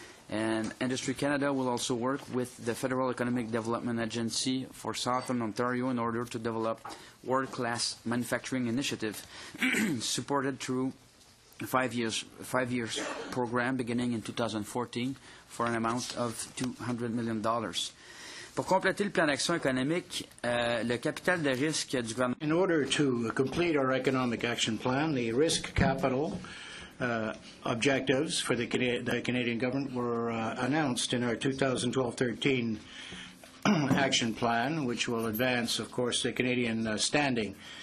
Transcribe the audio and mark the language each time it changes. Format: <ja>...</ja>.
<en>And Industry Canada will also work with the Federal Economic Development Agency for Southern Ontario in order to develop world-class manufacturing initiative supported through five years program beginning in 2014 for an amount of $200 million.</en> <fr>Pour compléter le plan d'action économique, le capital de risque du gouvernement.</fr> <en>In order to complete our economic action plan, the risk capital objectives for the Canadian government were announced in our 2012-13 action plan, which will advance, of course, the Canadian standing.</en>